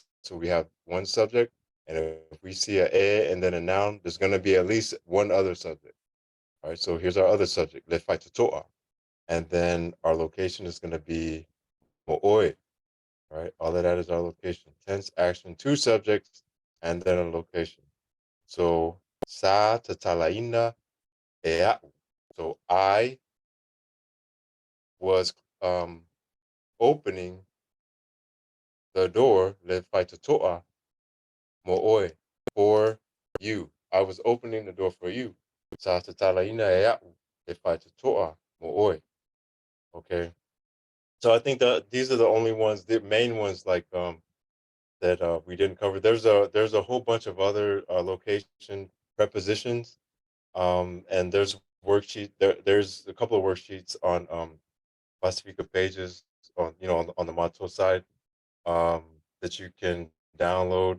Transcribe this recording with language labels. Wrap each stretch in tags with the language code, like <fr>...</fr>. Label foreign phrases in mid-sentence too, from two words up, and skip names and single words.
<en>So we have one subject, and if we see a and then a noun, there's going to be at least one other subject. All right, so here's our other subject, lefaitotoa. And then our location is going to be mo'oi. All right, all of that is our location. Tense, action, 2 subjects, and then a location.</en> <sm>So sa tatalaina e a'u.</sm> <en>So I was opening the door</en> <sm>le faitoto'a mo'oi</sm> <en>for you. I was opening the door for you.</en> <sm>Sa tatalaina e a'u le faitoto'a mo'oi.</sm> <en>Okay. So I think that these are the only ones, the main ones, like that we didn't cover. There's a whole bunch of other location prepositions, and there's a couple of worksheets on Pacifica pages on on the Mato side um, that you can download.</en>